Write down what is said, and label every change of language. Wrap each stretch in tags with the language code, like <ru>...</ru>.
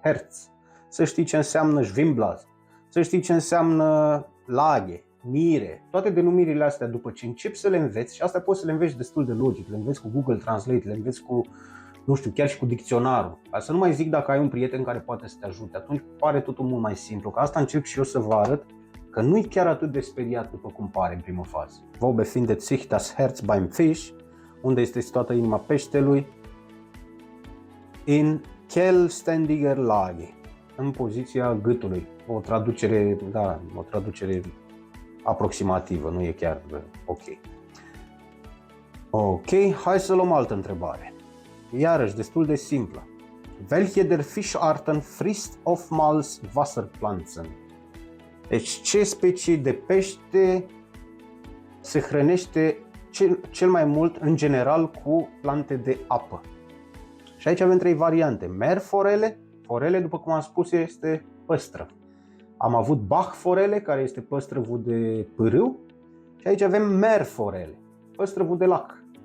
<ro>Herz, să știi ce înseamnă Schwimmblase, să știi ce înseamnă lage, mire, toate denumirile astea, după ce începi să le înveți, și asta poți să le înveți destul de logic, le înveți cu Google Translate, le înveți cu, nu știu, chiar și cu dicționarul. Ca să nu mai zic dacă ai un prieten care poate să te ajute, atunci pare totul mult mai simplu, că asta încerc și eu să vă arăt, că nu-i chiar atât de speriat după cum pare în primă fază.</ro> <de>Wo befindet sich das Herz beim Fisch?</de> <ro>Unde este situată inima peștelui?</ro> <de>In Kehlständiger Lage,</de> <ro>în poziția gâtului. O traducere, da, o traducere aproximativă, nu e chiar ok. Ok, hai să luăm altă întrebare. Iarăși, destul de simplă.</ro> <de>Welche der Fischarten frisst oftmals Wasserpflanzen?</de> <ro>Deci, ce specie de pește se hrănește cel mai mult, în general, cu plante de apă? Și aici avem trei variante. Merforele, forele, după cum am spus, este păstrăv. Am avut bachforele, care este păstrăvul de pârâu, și aici avem merforele, păstrăvul de lac.</ro>